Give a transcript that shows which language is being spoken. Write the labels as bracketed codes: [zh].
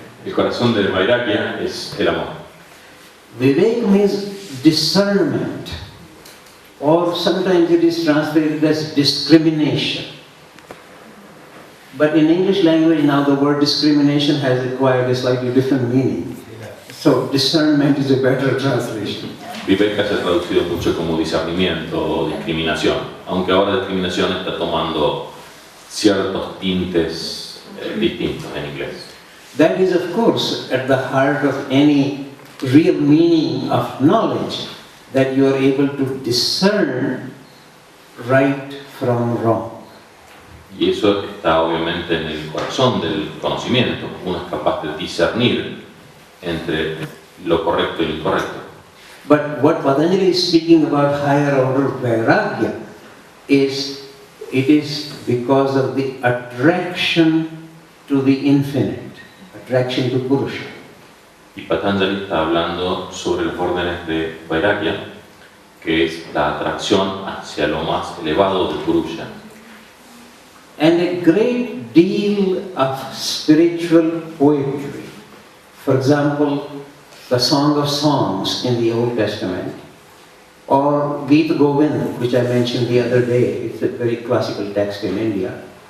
[es] El corazón de vairagya es el amor. [en] Vivek means discernment, or sometimes it is translated as discrimination. But in English language now the word discrimination has acquired a slightly different meaning. So discernment is a better translation. [es] Viveka se ha traducido mucho como discernimiento o discriminación, aunque ahora discriminación está tomando ciertos tintes distintos en inglés. [en] That is, of course, at the heart of any real meaning of knowledge, that you are able to discern right from wrong. [es] Y eso está obviamente en el corazón del conocimiento. Uno es capaz de discernir entre lo correcto y lo incorrecto. [en] But what Patanjali is speaking about higher order vairagya is, it is because of the attraction to the infinite, attraction to Purusha. [es] Y Patanjali está hablando sobre los órdenes de vairagya, que es la atracción hacia lo más elevado del Purusha. [en] And a great deal of spiritual poetry. For example, the Song of Songs in the Old Testament, or Gita Govind, which I mentioned the other day, it's a very classical text in India.